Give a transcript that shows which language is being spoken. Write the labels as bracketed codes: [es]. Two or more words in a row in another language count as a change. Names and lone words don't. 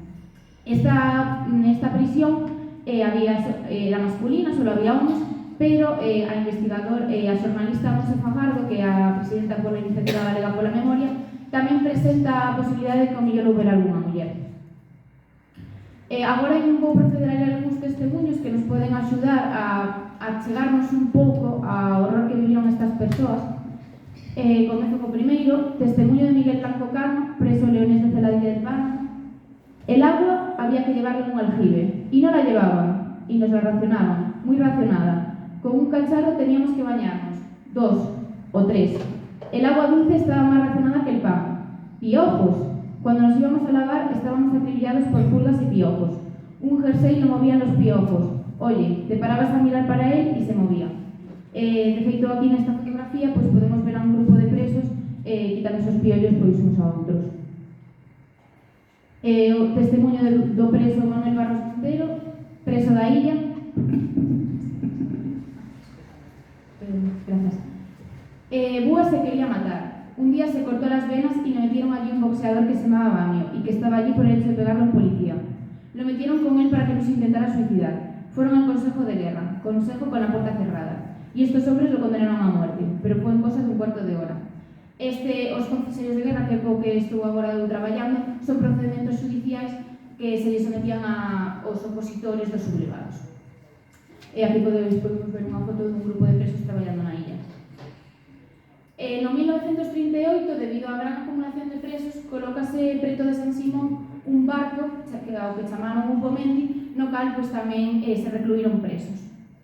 [gl] Esta prisión era masculina, só había homes, pero a investigador e a xornalista Monse Fajardo, que é a presidenta pola Iniciativa Galega pola Memoria, tamén presenta a posibilidade de que ao mellor houbera algunha muller. Agora vou proceder a ler algúns testemunhos que nos poden axudar a chegarnos un pouco ao horror que viviron estas persoas. Comezo co primeiro, testemunho de Miguel Blanco Cano, preso leonés de Celadilla de Pano. [es] El agua había que llevarla en un aljibe, y no la llevaban, y nos la racionaban, muy racionada. Con un cacharro teníamos que bañarnos, 2 o 3. El agua dulce estaba más racionada que el pan. ¡Piojos! Cuando nos íbamos a lavar estábamos acribillados por pulgas y piojos. Un jersey lo movían los piojos. Oye, te parabas a mirar para él y se movía. [gl] De feito, aquí nesta fotografía podemos ver a un grupo de presos quitándose os piollos uns a outros. O testemunho do preso Manuel Barros Montero, preso da illa. [es] Gracias. Búa se quería matar. Un día se cortó las venas y le metieron allí un boxeador que se llamaba Bamio y que estaba allí por el hecho de pegarlo a un policía. Lo metieron con él para que no se intentara suicidar. Fueron al Consejo de Guerra, consejo con la puerta cerrada. Y estos hombres lo condenaron a muerte, pero fue en cosa de un cuarto de hora. [gl] Os concellos de guerra, que estuvo agora traballando, son procedimentos judiciais que [es] se les sometían [gl] aos opositores dos sublevados. E aquí podemos ver unha foto dun grupo de presos traballando na illa. No 1938, debido á gran acumulación de presos, colócase preto de San Simón un barco ao que chamaron un Pomendi, no cal tamén se recluíron presos.